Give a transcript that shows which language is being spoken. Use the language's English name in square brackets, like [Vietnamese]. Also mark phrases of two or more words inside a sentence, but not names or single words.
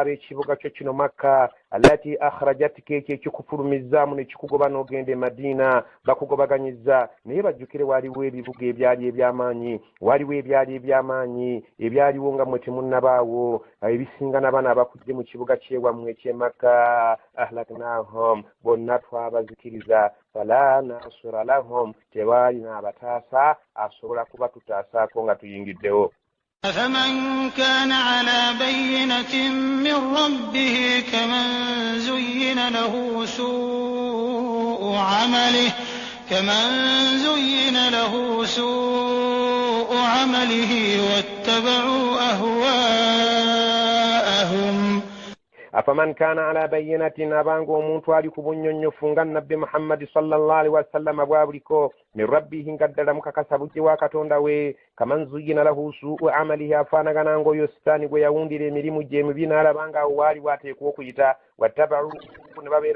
[Ganda] ab'ekibuga kyo kino Makka [Arabic] التي أخرجتك [Ganda] ekyo ekikufulumizaamu ne kikugoba n'ogenda e Madiina bakugobaganyizza naye bajjukire waliwo ebibuga ebyali eby'amaanyi waliwo ebyali eby'amaanyi ebyaliwo nga mwe temunnabaawo ebisinga n'abaana abakujje mu kibuga ky'ewammwe eky'e Makka ahlaknahum bonna twabazikiriza [Arabic] فلا ناصر لهم [Ganda] tewaalina abataasa asobola kuba tutaasaako nga tuyingiddewo [Arabic] أفمن كان على بينة من ربه كمن زين له سوء عمله واتبعوا أهواءهم أفمن كان على بينة [Ganda] abanga omuntu ali ku bunnyonnyofu nga nabbi Muhammad [Arabic] صلى الله عليه وسلم [Ganda] bwabuliko [Arabic] من ربه [Ganda] ngaddala mukakasa bujje wa katonda we [Arabic] كمن زين له سوء عمله [Ganda] afaanagana ng'oyo sitaani gwe yawundira emirimu gye emibi n'alabanga awo waali bwateekwa okuyita wattabau ne babeera